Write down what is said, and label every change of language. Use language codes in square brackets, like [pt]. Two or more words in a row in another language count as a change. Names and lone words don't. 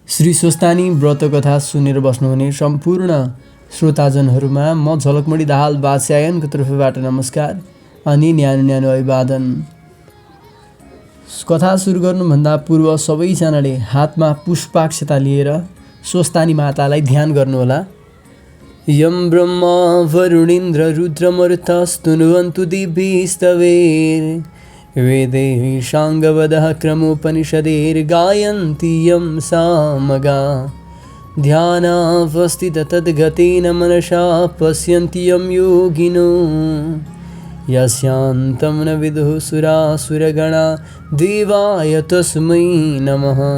[ne] श्री स्वस्तानी व्रत कथा सुनेर बस्नुहुने सम्पूर्ण श्रोताजनहरूमा म झलकमणि दाहाल वात्स्यायनको तर्फबाट नमस्कार अनि न्यानो न्यानो अभिवादन। कथा सुरु गर्नुभन्दा पूर्व सबैजनाले हातमा पुष्पाक्षता लिएर स्वस्तानी मातालाई ध्यान गर्नुहोला। [sa] यं ब्रह्मा वरुणेन्द्र रुद्रमरुतस्तुनुवन्तु दिव्यैस्तवैः वेदैः साङ्गवदः क्रमोपनिषदैर्गायन्ति यं सामगा ध्यानावस्थिततद्गतेन मनसा पश्यन्ति यं योगिनो यस्यान्तं न विदुः सुरासुरगणा देवाय तस्मै नमः।